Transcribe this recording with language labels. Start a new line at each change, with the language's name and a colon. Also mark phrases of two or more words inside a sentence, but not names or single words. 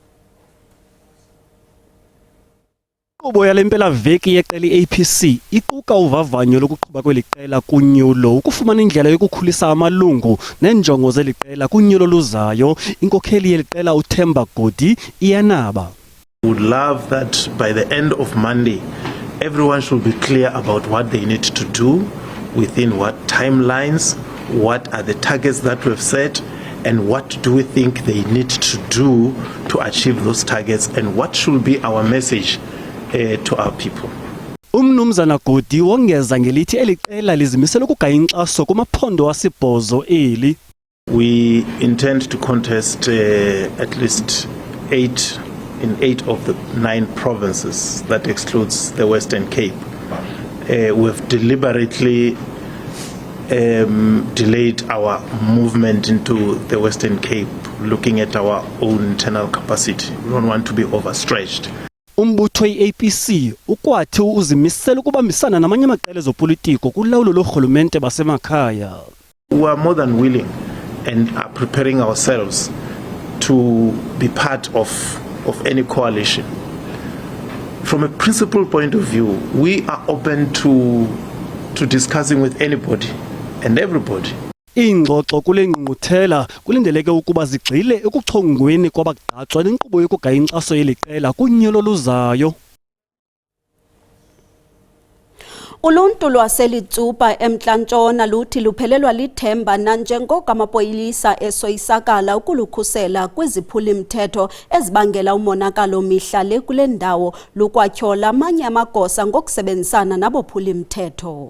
Xhosa: Inkqubo yale mpelaveki yeqela i-APC iquka uvavanyo lokuqhuba kweliqela kunyulo ukufumana indlela yokukhulisa amalungu nenjongo zeliqela kunyulo luzayo. Inkokheli yeliqela uThemba Godi iyanaba.
English: Would love that by the end of Monday everyone should be clear about what they need to do, within what timelines, what are the targets that we've set, and what do we think they need to do to achieve those targets, and what should be our message to our people.
Xhosa: Umnumzana Godi wongeza ngelithi eliqela lizimisela ukugaya inkxaso kumaphondo asibhozo eli.
English: We intend to contest at least 8 of the 9 provinces. That excludes the Western Cape. We've deliberately delayed our movement into the Western Cape, looking at our own internal capacity. We don't want to be overstretched.
Xhosa: Umbutho i-APC ukwathi uzimisela ukubambisana namanye amaqela ezopolitiko kulawulo lorhulumente basemakhaya.
English: We are more than willing and are preparing ourselves to be part of any coalition. From a principal point of view, we are open to discussing with anybody and everybody.
Xhosa: Ingxoxo kule ngqungquthela kulindeleke ukuba zigxile ekuchongweni kwabagqatswa nenkqubo yokugaya inkxaso yeliqela kunyulo luzayo. Uluntu lwaselitsupa eMntla-Ntshona luthi luphelelwa lithemba nanjengoko amapolisa esoyisakala ukulukhusela kwiziphulimthetho ezibangela umonakalo mihla le kule ndawo lukwatyhola amanye amagosa ngokusebenzisana nabophulimthetho.